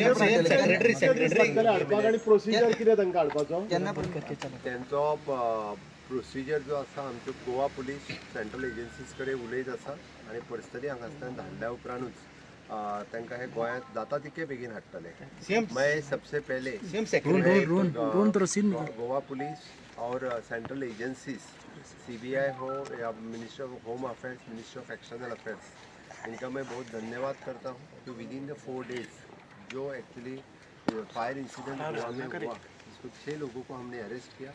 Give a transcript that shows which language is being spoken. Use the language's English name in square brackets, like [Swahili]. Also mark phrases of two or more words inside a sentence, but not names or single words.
[Konkani] त्यांचो प्रोसिजर जो आसा आमच्यो गोवा पुलीस [English] central agencies [Konkani] कडेन उलयत आसा आनी पर्सनली हांगासल्यान धाडल्या उपरांतूच तांकां हे गोंयांत जाता तितके बेगीन हाडटले. [Hindi] मैं सबसे पहले गोवा पुलिस और सेंट्रल एजेंसीज CBI हो या मिनिस्ट्री ऑफ होम अफेयर्स, मिनिस्ट्री ऑफ एक्सटर्नल अफेयर्स इनका मैं बहुत धन्यवाद करता हूँ कि [English] within the 4 days [Hindi] जो [English] actually fire incident [Hindi] गोवा में हुआ इसको 6 लोगों को हमने अरेस्ट किया.